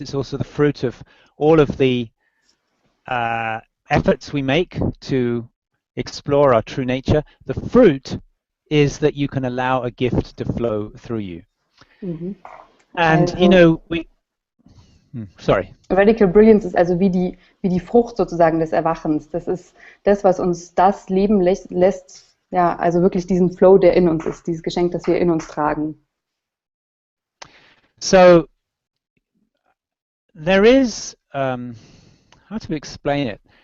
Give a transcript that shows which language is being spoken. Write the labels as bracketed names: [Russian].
[English] It's also the fruit of all of the efforts we make to explore our true nature. The fruit is that you can allow a gift to flow through you. Mm-hmm. And also, you know, sorry. [German] Radical Brilliance ist also wie die Frucht sozusagen des Erwachens. Das ist das, was uns das Leben lässt, ja, also wirklich diesen Flow, der in uns ist, dieses Geschenk, das wir in uns tragen. [English] So there is how to explain it?